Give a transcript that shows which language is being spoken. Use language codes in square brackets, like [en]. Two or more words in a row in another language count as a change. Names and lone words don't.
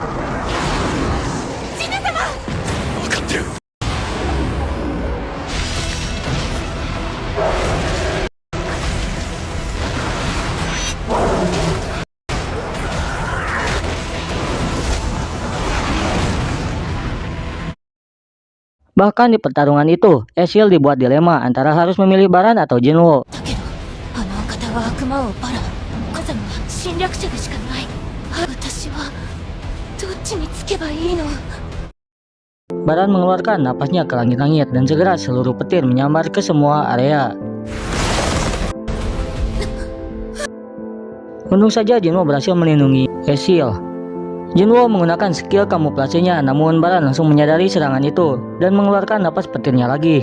[id] Bahkan di pertarungan itu, Esil dibuat dilema antara harus memilih Baran atau Jinwo. [ja] だけどあのお方は悪魔王バラン、カザムは侵略者でしかない。私はどっちにつけばいいの。 [id] Baran mengeluarkan napasnya ke langit-langit dan segera seluruh petir menyambar ke semua area. Untung saja Jinwo berhasil melindungi Esil. Jinwo menggunakan skill kamuflasenya, namun Baran langsung menyadari serangan itu dan mengeluarkan napas petirnya lagi.